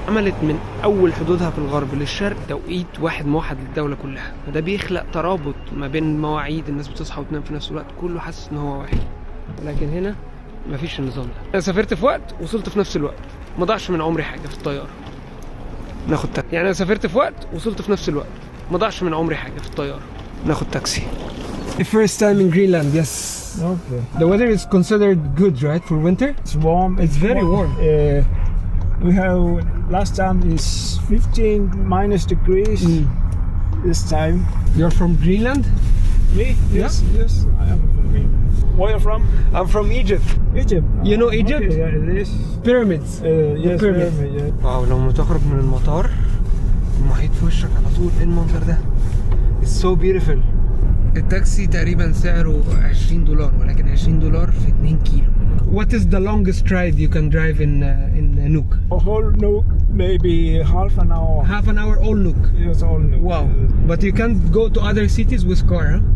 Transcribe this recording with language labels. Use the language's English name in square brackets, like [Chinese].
[Arabic] عملت من اول حدودها في الغرب للشرق توقيت واحد موحد للدولة كلها، وده بيخلق ترابط ما بين مواعيد، الناس بتصحى وتنام في نفس الوقت، كله حاسس ان هو واحد. لكن هنا مفيش النظام ده. انا سافرت في وقت وصلت في نفس الوقت، ما ضاعش من عمري حاجة في الطيارة. ناخد تاكسي. يعني انا سافرت في وقت وصلت في نفس الوقت، ما ضاعش من عمري حاجة في الطيارة. ناخد تاكسي. [English] The first time in Greenland, yes. Okay. The weather is considered good, right, for winter? It's warm. It's very warm. We have last time is 15 minus degrees. This time. You're from Greenland? Me? Yes. Yes. I am from Greenland. Where are you from? I'm from Egypt. Egypt. You know Egypt? Okay, yeah, it is. Pyramids. Yes, pyramid. yeah. [Arabic] واو، لما تخرج من المطار المحيط في وشك على طول. ايه المنظر ده؟ [English] It's so beautiful. [Arabic] التاكسي تقريبا سعره $20، ولكن $20 في 2 كيلو. [English] What is the longest ride you can drive in Nuuk? A whole Nuuk, maybe half an hour. Half an hour all Nuuk. Yes, all Nuuk. Wow. But you can't go to other cities with car, huh?